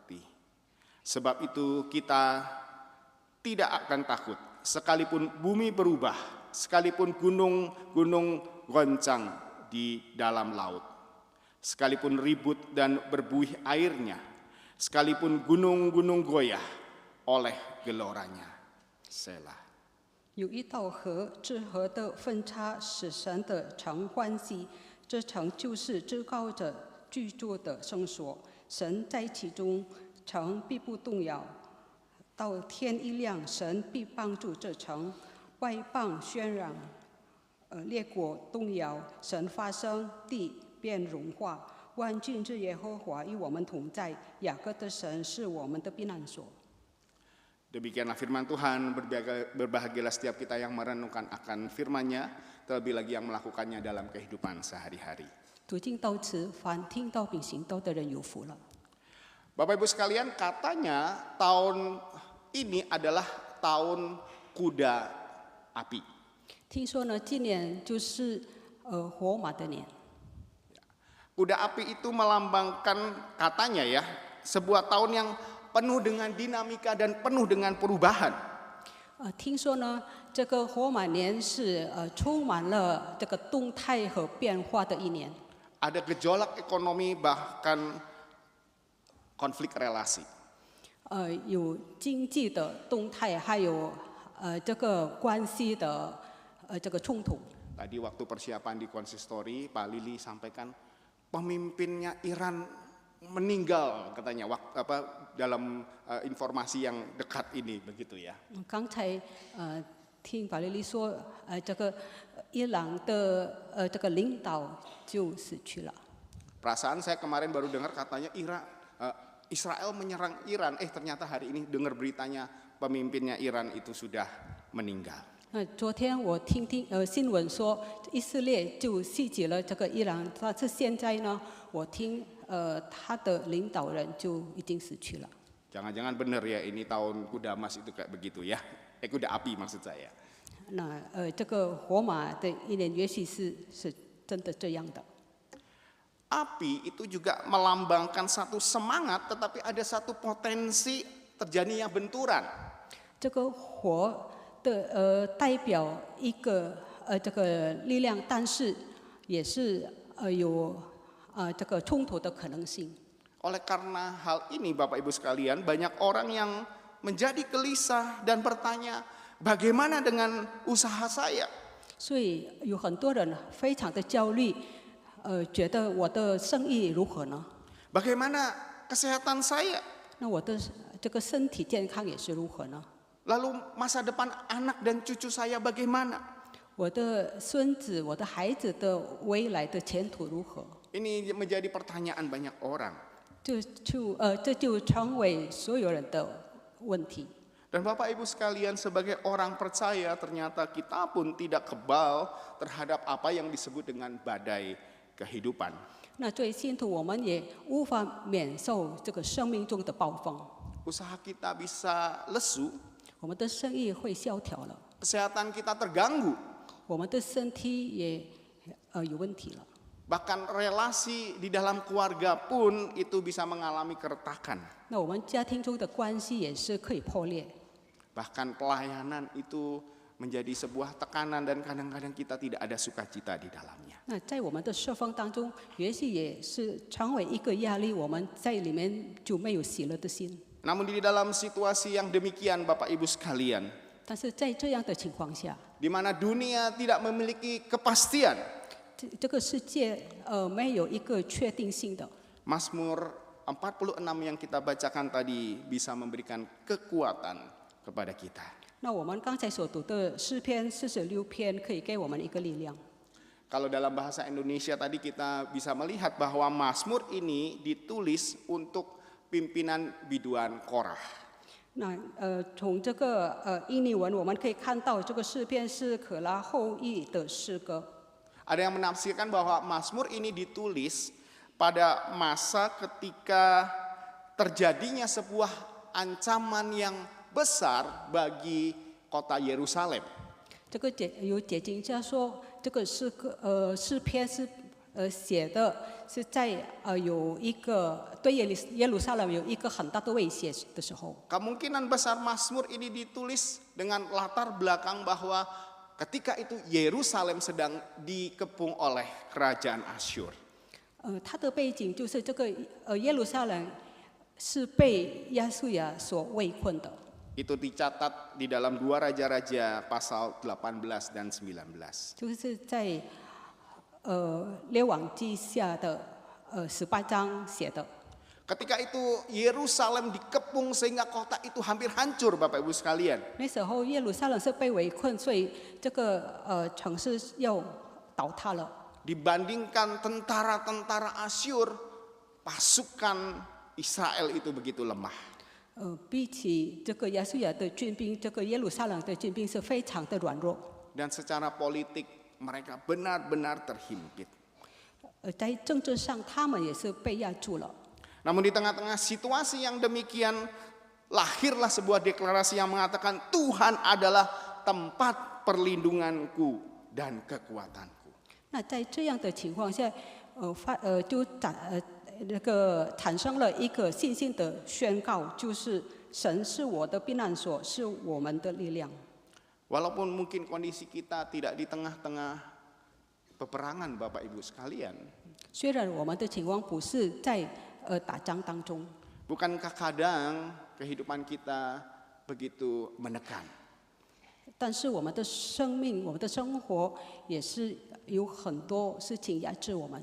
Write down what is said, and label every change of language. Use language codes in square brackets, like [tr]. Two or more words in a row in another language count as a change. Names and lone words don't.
[id] Sebab itu kita tidak akan takut sekalipun bumi berubah, sekalipun gunung-gunung goncang di dalam laut, sekalipun ribut dan berbuih airnya, sekalipun gunung-gunung goyah oleh geloranya. Selah. [zh] 有一道河，这河的分叉使神的城欢喜，这城就是至高者居住的圣所，神在其中，城必不动摇。到天一亮，神必帮助这城，外邦喧嚷，列国动摇，神发声，地便融化。万军之耶和华与我们同在，雅各的神是我们的避难所。 [id] Demikianlah firman Tuhan, berbahagialah setiap kita yang merenungkan akan firman-Nya, terlebih lagi yang melakukannya dalam kehidupan sehari-hari. [zh] 读经到此，凡听到并行道的人有福了。 [id] Bapak Ibu sekalian, katanya tahun ini adalah tahun kuda api. [zh] 听说呢，今年就是火马的年。 [id] Kuda api itu melambangkan katanya ya, sebuah tahun yang penuh dengan dinamika dan penuh dengan perubahan. [zh] 听说呢，这个火马年是充满了这个动态和变化的一年。 [id] Ada gejolak ekonomi bahkan konflik relasi. [zh] 有经济的动态，还有这个关系的这个冲突。 [id] Tadi waktu persiapan di konsistori, Pak Lili sampaikan pemimpinnya Iran meninggal katanya dalam informasi yang dekat ini begitu ya. [zh] 刚才听法利利说，这个伊朗的这个领导就死去了。 [id] Perasaan saya kemarin baru dengar katanya Israel menyerang Iran, ternyata hari ini dengar beritanya pemimpinnya Iran itu sudah meninggal. [zh] 昨天我听新闻说，以色列就袭击了这个伊朗，但是现在呢，我听他的领导人就已经死去了。 [id] Jangan-jangan benar ya ini tahun kuda emas itu kayak begitu ya. Kuda api maksud saya. [zh] 那这个火马的一年也许是真的这样的。 [id] Api itu juga melambangkan satu semangat, tetapi ada satu potensi terjadinya benturan. [zh] 这个火的代表一个这个力量，但是也是有这个冲突的可能性。 [id] Oleh karena hal ini Bapak Ibu sekalian, banyak orang yang menjadi gelisah dan bertanya, bagaimana dengan usaha saya? [zh] 所以有很多人非常的焦虑，觉得我的生意如何呢？ [id] Bagaimana kesehatan saya? [zh] 那我的这个身体健康也是如何呢？ [id] Lalu masa depan anak dan cucu saya bagaimana? [zh] 我的孙子、我的孩子的未来的前途如何？ [id] Ini menjadi pertanyaan banyak orang. [zh] 这就成为所有人的问题。 [id] Dan Bapak Ibu sekalian, sebagai orang percaya ternyata kita pun tidak kebal terhadap apa yang disebut dengan badai kehidupan. [zh] 那作为信徒，我们也无法免受这个生命中的暴风， [id] Usaha kita bisa lesu, [zh] 我们的生意会萧条了， [id] kesehatan kita terganggu, [zh] 我们的身体也有问题了。 [id] bahkan relasi di dalam keluarga pun itu bisa mengalami keretakan. [zh] 那我们家庭中的关系也是可以破裂， [id] Bahkan pelayanan itu menjadi sebuah tekanan dan kadang-kadang kita tidak ada sukacita di dalamnya. [zh] 那在我们的侍奉当中，也许也是成为一个压力，我们在里面就没有喜乐的心。 [id] Namun di dalam situasi yang demikian Bapak Ibu sekalian, [zh] 但是在这样的情况下， [id] di mana dunia tidak memiliki kepastian, [zh] 这个世界没有一个确定性的。 [id] Mazmur 46 yang kita bacakan tadi bisa memberikan kekuatan kepada kita. [zh] 那我们刚才所读的诗篇46篇，可以给我们一个力量。 [id] Kalau dalam bahasa Indonesia tadi kita bisa melihat bahwa Mazmur ini ditulis untuk pimpinan biduan Korah. [zh] 那从这个印尼文我们可以看到，这个诗篇是可拉后裔的诗歌。 [id] Ada yang menafsirkan bahwa Mazmur ini ditulis pada masa ketika terjadinya sebuah ancaman yang besar bagi kota Yerusalem. [zh] 这个有解经家说，这个诗篇是写的是在有一个对耶路撒冷有一个很大的威胁的时候。 [id] Kemungkinan besar Mazmur ini ditulis dengan latar belakang bahwa ketika itu Yerusalem sedang dikepung oleh kerajaan Asyur. [zh] 它的背景就是这个耶路撒冷是被亚述亚所围困的。 [id] Itu dicatat di dalam 2 Raja-Raja pasal 18 dan 19. [zh] 就是在列王记下的18章写的。 [id] Ketika itu Yerusalem dikepung sehingga kota itu hampir hancur, Bapak Ibu sekalian. [zh] 那时候耶路撒冷是被围困，所以这个城市要倒塌了。 [id] Dibandingkan tentara-tentara Asyur, pasukan Israel itu begitu lemah. [zh] 比起这个亚述亚的军兵，这个耶路撒冷的军兵是非常的软弱。 [id] Dan secara politik mereka benar-benar terhimpit. [zh] 在政治上，他们也是被压住了。 [id] Namun di tengah-tengah situasi yang demikian, lahirlah sebuah deklarasi yang mengatakan Tuhan adalah tempat perlindunganku dan kekuatanku. [zh] 那在这样的情况下，产生了一个信心的宣告，就是神是我的避难所，是我们的力量。 [id] Walaupun mungkin kondisi kita tidak di tengah-tengah peperangan, Bapak Ibu sekalian. [zh] 虽然我们的情况不是在打仗当中， [id] Bukankah kadang kehidupan kita begitu menekan? [zh] 但是我们的生命、我们的生活也是有很多事情压制我们。